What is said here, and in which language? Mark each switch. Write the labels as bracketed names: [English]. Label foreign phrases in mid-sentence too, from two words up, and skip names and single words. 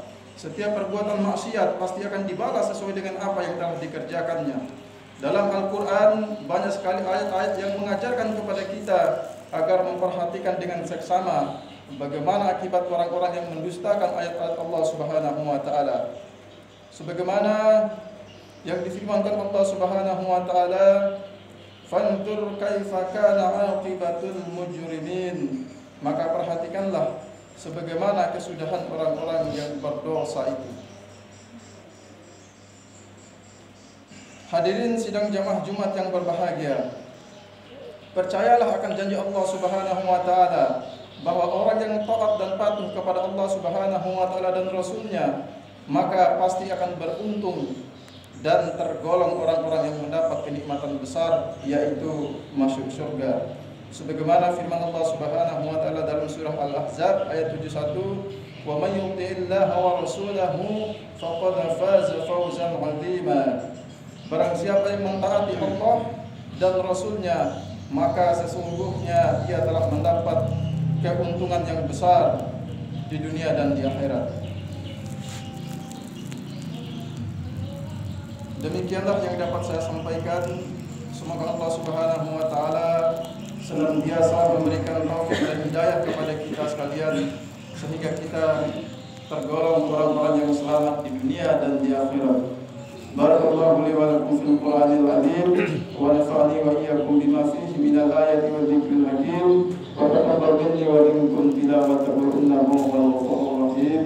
[Indonesian] Setiap perbuatan maksiat pasti akan dibalas sesuai dengan apa yang telah dikerjakannya. Dalam Al-Qur'an banyak sekali ayat-ayat yang mengajarkan kepada kita agar memperhatikan dengan seksama bagaimana akibat orang-orang yang mendustakan ayat-ayat Allah [Arabic] سبحانه وتعالى. [Indonesian] Sebagaimana yang difirmankan Allah [Arabic] سبحانه وتعالى, "فانظر كيف كان عاقبة المجرمين." [Indonesian] Maka perhatikanlah sebagaimana kesudahan orang-orang yang berdosa itu. Hadirin sidang jamaah Jumat yang berbahagia, percayalah akan janji Allah [Arabic] سبحانه وتعالى [Indonesian] bahwa orang yang taat dan patuh kepada Allah [Arabic] سبحانه وتعالى [Indonesian] dan Rasul-Nya, maka pasti akan beruntung dan tergolong orang-orang yang mendapat kenikmatan besar, yaitu masuk surga. Sebagaimana firman Allah [Arabic] سبحانه وتعالى [Indonesian] dalam surah Al-Ahzab ayat 71, [Arabic] "ومن يطع الله ورسوله فقد فاز فوزا عظيما." [Indonesian] Barang siapa yang mentaati Allah dan Rasul-Nya, maka sesungguhnya ia telah mendapat keuntungan yang besar di dunia dan di akhirat. Demikianlah yang dapat saya sampaikan. Semoga Allah [Arabic] سبحانه وتعالى [Indonesian] senantiasa memberikan taufik dan hidayah kepada kita sekalian, sehingga kita tergolong orang-orang yang selamat di dunia dan di akhirat. [Arabic] بارك الله لي ولكم في القرآن العظيم ونفعني وإياكم بما فيه من الآيات والذكر الحكيم وتقبل مني ومنكم تلاوته إنه هو الغفور الرحيم.